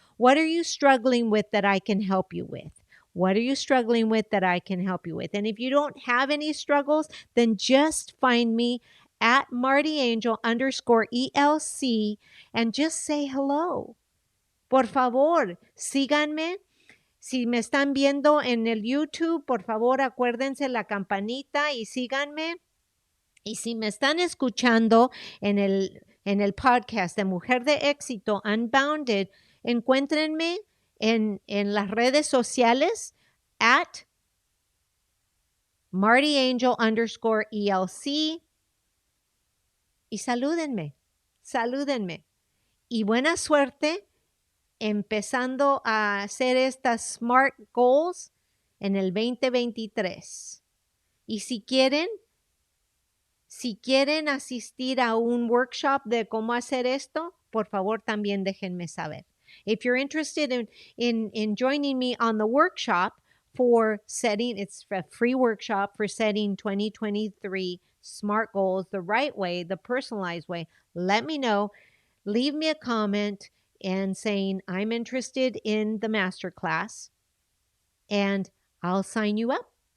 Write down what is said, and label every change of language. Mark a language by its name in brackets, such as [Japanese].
[English] What are you struggling with that I can help you with? What are you struggling with that I can help you with? And if you don't have any struggles, then just find me at MartyAngel_ELC and just say hello. [Spanish] Por favor, síganme. Si me están viendo en el YouTube, por favor, acuérdense la campanita y síganme. Y si me están escuchando en el podcast de Mujer de Éxito Unbounded, encuéntrenme en las redes sociales at MartyAngel_ELC y salúdenme. Y buena suerte empezando a hacer estas SMART Goals en el 2023. Y si quieren asistir a un workshop de cómo hacer esto, por favor también déjenme saber. [English] If you're interested in joining me on the workshop for setting, it's a free workshop for setting 2023 SMART goals the right way, the personalized way, let me know. Leave me a comment and saying, I'm interested in the masterclass, and I'll sign you up.